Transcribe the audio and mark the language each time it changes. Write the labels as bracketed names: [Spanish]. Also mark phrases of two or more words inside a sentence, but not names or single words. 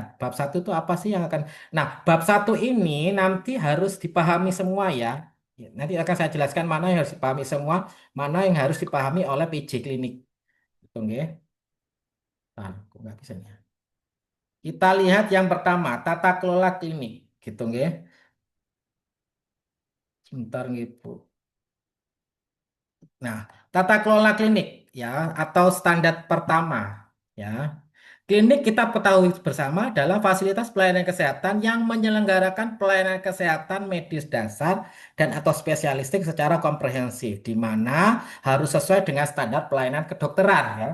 [Indonesian] Bab 1 itu apa sih yang akan... Nah, bab 1 ini nanti harus dipahami semua ya. Ya, nanti akan saya jelaskan mana yang harus dipahami semua, mana yang harus dipahami oleh PJ klinik. Gitu, nggih. Nah, kok nggak bisa nih. Kita lihat yang pertama, tata kelola klinik. Gitu, nggih. Sebentar, nggih, Bu. Nah, tata kelola klinik ya atau standar pertama ya. Klinik kita ketahui bersama adalah fasilitas pelayanan kesehatan yang menyelenggarakan pelayanan kesehatan medis dasar dan atau spesialistik secara komprehensif di mana harus sesuai dengan standar pelayanan kedokteran ya.